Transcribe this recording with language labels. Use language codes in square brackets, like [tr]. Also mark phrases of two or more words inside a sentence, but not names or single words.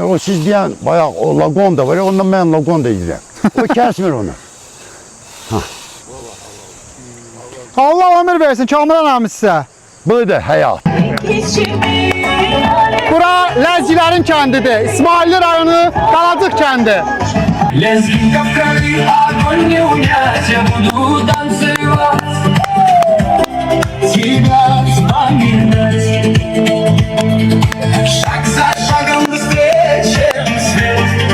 [az] O siz deyən bayaq o lagon da var. Ondan mən lagon da edirəm. O kəsmir onu. Allah ömür versin Kamran abi sizə. Bu da həyat. Bura Ləzgilərin kəndidir. İsmailli rayonu Qalacıq kəndi. [ru] Лезгин капканы, огонь не унять, я буду танцевать, тебя вспоминать. Шаг за шагом быстрее, чем свет.